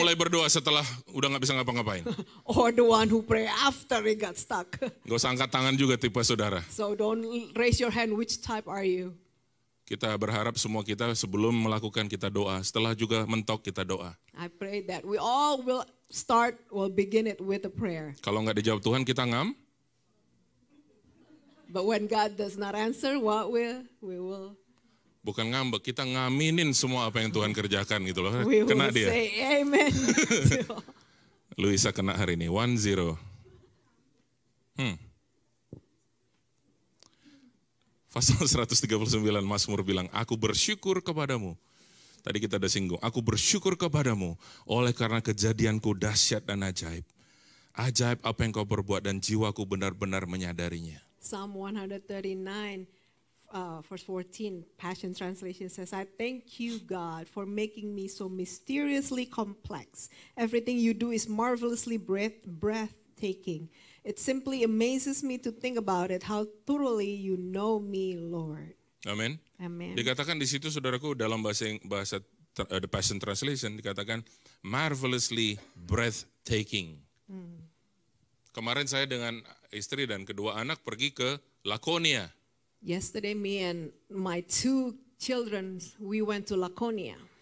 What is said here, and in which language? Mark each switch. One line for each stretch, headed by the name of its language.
Indonesian: mulai berdoa setelah udah nggak bisa ngapa-ngapain.
English: or the one who pray after he got stuck.
Indonesian: Gak usah angkat tangan juga tipe saudara.
English: So don't raise your hand. Which type are you?
Indonesian: Kita berharap semua kita sebelum melakukan kita doa. Setelah juga mentok kita doa.
English: I pray that we all will begin it with a prayer.
Indonesian: Kalau nggak dijawab Tuhan kita ngam.
English: But when God does not answer, we will
Indonesian: Bukan ngambek, kita ngaminin semua apa yang Tuhan kerjakan gitu loh.
English: we
Indonesian: Kena
English: will
Indonesian: dia.
English: say amen.
Indonesian: Luisa kena hari ini, 1-0. Pasal 139 Mazmur bilang, aku bersyukur kepadamu. Tadi kita udah singgung, aku bersyukur kepadamu oleh karena kejadianku dahsyat dan ajaib. Ajaib apa yang kau perbuat dan jiwaku benar-benar menyadarinya.
English: Psalm 139 verse 14, Passion Translation says, I thank you, God, for making me so mysteriously complex. Everything you do is marvelously breathtaking. It simply amazes me to think about it, how thoroughly you know me, Lord.
Indonesian: Amin.
English: Amen.
Indonesian: Dikatakan di situ saudaraku dalam bahasa The Passion Translation dikatakan
English: marvelously breathtaking.
Indonesian: Kemarin saya dengan istri dan kedua anak pergi ke Laconia.
English: Yesterday, me and my 2 children, we went to Laconia.